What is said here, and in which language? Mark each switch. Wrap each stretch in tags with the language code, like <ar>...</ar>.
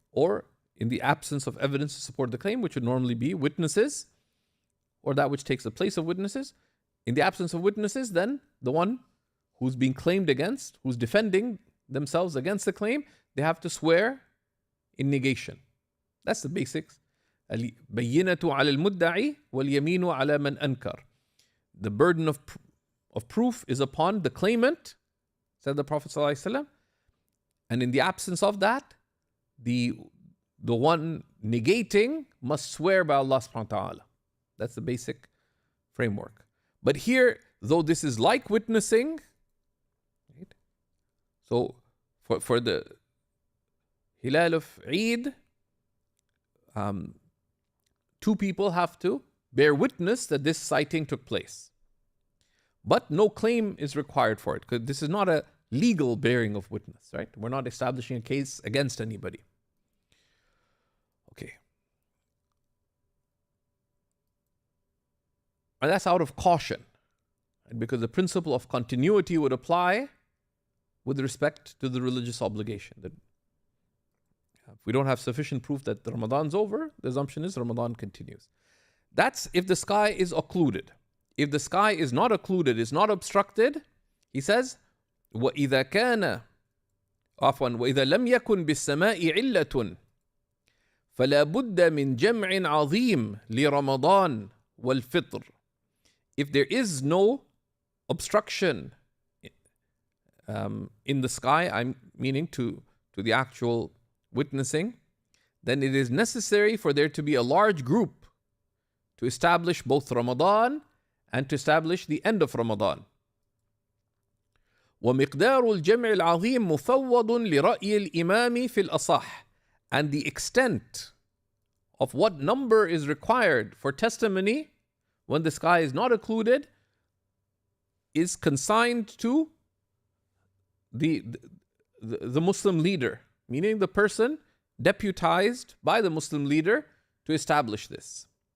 <en>Or in the absence of evidence to support the claim, which would normally be witnesses, or that which takes the place of witnesses. In the absence of witnesses, then the one who's being claimed against, who's defending themselves against the claim, they have to swear in negation. That's the basics.</en> <ar>البينة على المدعي واليمين على من أنكر.</ar> <en>The burden of proof is upon the claimant, said the Prophet ﷺ, and in the absence of that, the one negating must swear by Allah subhanahu wa ta'ala. That's the basic framework. But here, though this is like witnessing, right? So for the Hilal of Eid, two people have to bear witness that this sighting took place. But no claim is required for it, because this is not a legal bearing of witness, right? We're not establishing a case against anybody. Okay. And that's out of caution, right? Because the principle of continuity would apply with respect to the religious obligation. That if we don't have sufficient proof that the Ramadan's over, the assumption is Ramadan continues. That's if the sky is occluded. If the sky is not occluded, is not obstructed, he says,</en> <ar>وَإِذَا كَانَ عفوا وَإِذَا لَمْ يَكُنْ بِالسَّمَاءِ عِلَّةٌ فَلَا بُدَّ مِنْ جَمْعٍ عَظِيمٍ لِرَمَضَانِ وَالْفِطْرِ.</ar> <en>If there is no obstruction in the sky, I'm meaning to the actual witnessing, then it is necessary for there to be a large group to establish both Ramadan and to establish the end of Ramadan.</en> <ar>ومقدار الجمع العظيم مفوض لرأي الإمام في الأصح.</ar> <en>And the extent of what number is required for testimony when the sky is not occluded is consigned to the Muslim leader, meaning the person deputized by the Muslim leader to establish this.</en>